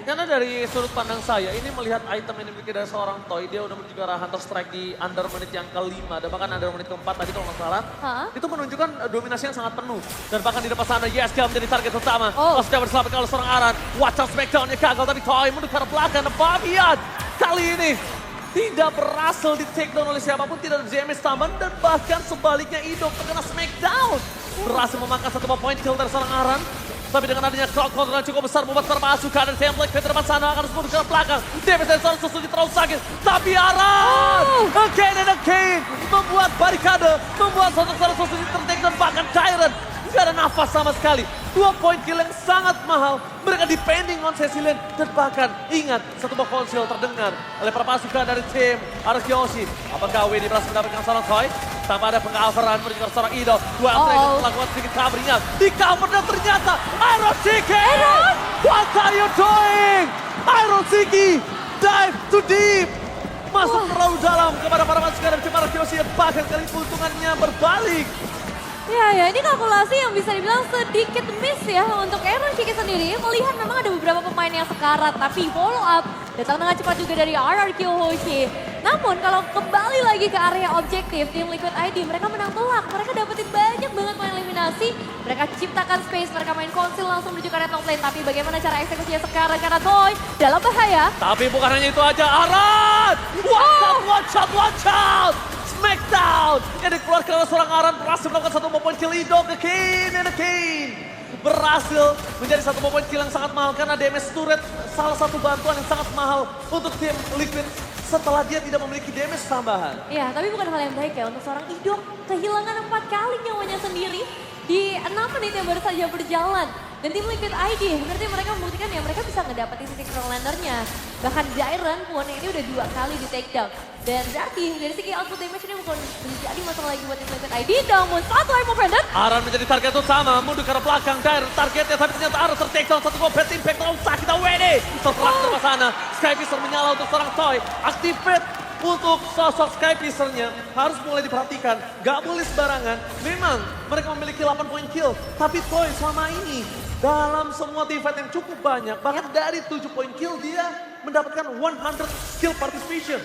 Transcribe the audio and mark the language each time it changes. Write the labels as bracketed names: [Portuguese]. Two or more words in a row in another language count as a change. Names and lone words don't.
[Indonesian] Karena dari sudut pandang saya, ini melihat item yang dimiliki dari seorang Toy, dia udah menuju ke arah Hunter Strike di under menit yang kelima, dan bahkan under menit keempat tadi kalau nggak salah. Itu menunjukkan dominasi yang sangat penuh. Dan bahkan di depan sana, YSG menjadi target utama. Sudah berselamatkan oleh seorang Aran. [English] Watch out [Indonesian] Smackdown-nya gagal, tapi Toy menuju ke arah belakang. Dan Fabian kali ini tidak berhasil di [English] take down [Indonesian] oleh siapapun, tidak ada damage tambahan, dan bahkan sebaliknya Idok terkena Smackdown. Berhasil memakan satu point kill dari seorang Aran. Tapi dengan adanya [English] crowd control [Indonesian] yang cukup besar membuat terpasukan dan template ke depan sana akan menuju ke belakang. Damage dari seorang Suzuki terlalu sakit. Tapi Aran [English] again and again [Indonesian] membuat barikade, membuat seorang Suzuki tertake dan bahkan Kyren nggak ada nafas sama sekali. 2 point kill yang sangat mahal. Mereka [English] depending on [Indonesian] Cecilian. Dan bahkan ingat, satu buah konsil terdengar oleh para pasukan dari tim RQ Hoshi. Apakah WD berhasil mendapatkan seorang Toy? Tanpa ada pengcoveran menuju ke seorang Ido. Dua Tracer melakukan sedikit [English] covering up. [Indonesian] Di cover dan ternyata Iron Shiki! [English] What are you doing? Iron Shiki dive too deep. [Indonesian] Masuk terlalu dalam kepada para pasukan dari tim RQ Hoshi. Bahkan kali keuntungannya berbalik. Ya, ini kalkulasi yang bisa dibilang sedikit miss ya untuk Iron Shiki sendiri. Melihat memang ada beberapa pemain yang sekarat, tapi [English] follow up [Indonesian] datang dengan cepat juga dari RRQ Hoshi. Namun kalau kembali lagi ke area objektif, tim Liquid ID mereka menang telak. Mereka dapetin banyak banget poin eliminasi. Mereka ciptakan space, mereka main konsil langsung menuju ke area top lane. Tapi bagaimana cara eksekusinya sekarang karena Toy dalam bahaya. Tapi bukan hanya itu aja, Aran! [English] Watch out! [Indonesian] Smackdown yang dikeluarkan oleh seorang Aran berhasil melakukan satu point kill Ido ke Kane. Berhasil menjadi satu point kill yang sangat mahal karena [English] damage turret [Indonesian] salah satu bantuan yang sangat mahal untuk tim Liquid setelah dia tidak memiliki damage tambahan. Ya, tapi bukan hal yang baik ya untuk seorang Ido kehilangan 4 kali nyawanya sendiri di 6 menit yang baru saja berjalan. Dan tim Liquid ID, berarti mereka membuktikan ya mereka bisa ngedapetin titik lanernya. Bahkan Jairen pun ini udah 2 kali di [English] take down. [Indonesian] Dan berarti dari segi [English] output damage [Indonesian] ini bukan menjadi masalah lagi buat tim Liquid ID. Namun satu Imo Pendant. Aran menjadi target utama, mundur ke arah belakang. Jairen targetnya, tapi ternyata Aran ter- [English] take down. [Indonesian] Satu [English] bad impact [Indonesian] terlalu sakit. WD terperang ke sana. Skyfisher menyala untuk seorang Toy. Activate untuk sosok Skyfisher-nya harus mulai diperhatikan. Gak boleh sembarangan. Memang mereka memiliki 8 point kill. Tapi Toy selama ini dalam semua [English] team fight [Indonesian] yang cukup banyak, bahkan dari 7 point kill dia mendapatkan 100 [English] skill participation.